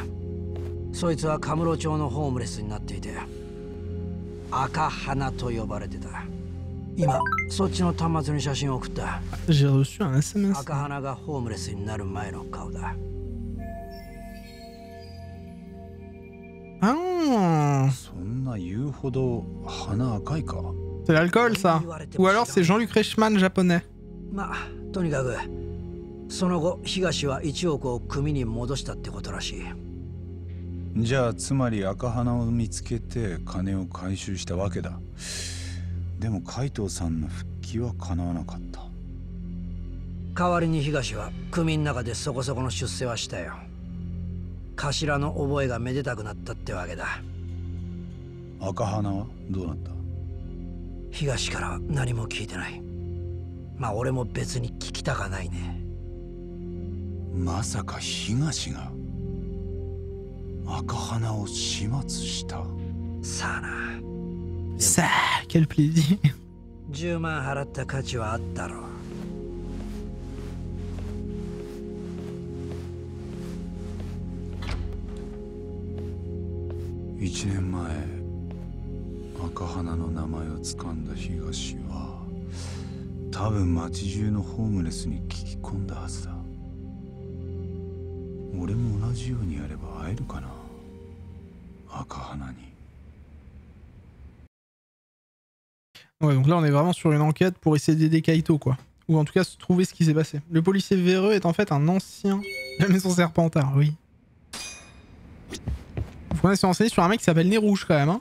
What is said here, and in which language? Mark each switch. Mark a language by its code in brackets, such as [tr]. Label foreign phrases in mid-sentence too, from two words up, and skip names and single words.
[ja] そいつはカムロ町のホームレスになっていて、赤花と呼ばれてた。今そっちの端末に写真を送った。 [fr] J'ai reçu un SMS. [ja] 赤花がホームレスになる前の顔だ。 Ah, そんな言うほど鼻赤いか。 [fr] c'est l'alcool ça. Ou alors c'est Jean-Luc Reichmann japonais. [ja] まあとにかくその後東は1億を組に戻したってことらしい。じゃあつまり赤花を見つけて金を回収したわけだ。でも海藤さんの復帰は叶わなかった。代わりに東は組の中でそこそこの出世はしたよ。頭の覚えがめでたくなったってわけだ。赤花はどうなった？東からは何も聞いてない。まあ俺も別に聞きたかないね。まさか東が赤花を始末した？さあな。 [fr] Ça, quel plaisir. [ja] 10 万払った価値はあったろう。 1年前赤花の名前を掴んだ東は多分町中のホームレスに聞き込んだはずだ。俺も同じようにやれば会えるかな、赤花に。 [fr] Ouais, donc là on est vraiment sur une enquête pour essayer d'aider Kaito quoi. Ou en tout cas trouver ce qui s'est passé. Le policier véreux est en fait un ancien de la maison Serpentard, oui. Faut qu'on ait se renseigner sur un mec qui s'appelle Nez Rouge quand même.